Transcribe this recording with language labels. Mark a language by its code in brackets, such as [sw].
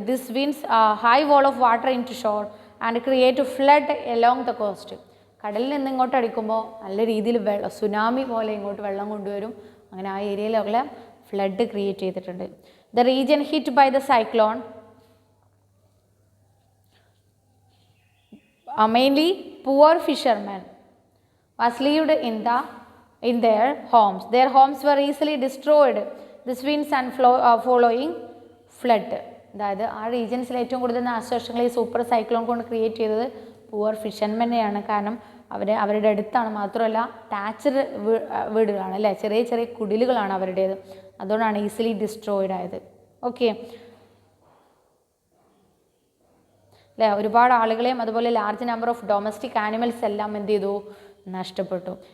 [en] This winds high wall of water in to shore and create flood along the coast. [ml] കടലിൽ നിന്ന് ഇങ്ങോട്ട് അടിക്കുമ്പോൾ നല്ല രീതിയിൽ സുനാമി പോലെ ഇങ്ങോട്ട് വെള്ളം കൊണ്ടുവരും. അങ്ങനെ ആ ഏരിയയിലൊക്കെ ഫ്ലഡ് ക്രിയേറ്റ് ചെയ്തിട്ടുണ്ട്. [en] The region hit by the cyclone mainly poor fishermen was lived in their homes. Their homes were easily destroyed. This winds and following flood. [ml] അതായത് ആ റീജിയൻസിൽ ഏറ്റവും കൂടുതൽ നാശനഷ്ടങ്ങൾ ഈ സൂപ്പർ സൈക്ലോൺ കൊണ്ട് ക്രിയേറ്റ് ചെയ്തത് പുവർ ഫിഷർമെന്നെയാണ്. കാരണം അവരുടെ അടുത്താണ്, മാത്രമല്ല താച്ചഡ് വീടുകളാണ് അല്ലേ, ചെറിയ ചെറിയ കുടിലുകളാണ് അവരുടേത്. അതുകൊണ്ടാണ് ഈസിലി ഡിസ്ട്രോയിഡ് ആയത്. ഓക്കെ അല്ലേ, ഒരുപാട് ആളുകളെയും അതുപോലെ large number of domestic animals എല്ലാം എന്ത് ചെയ്തു, നഷ്ടപ്പെട്ടു.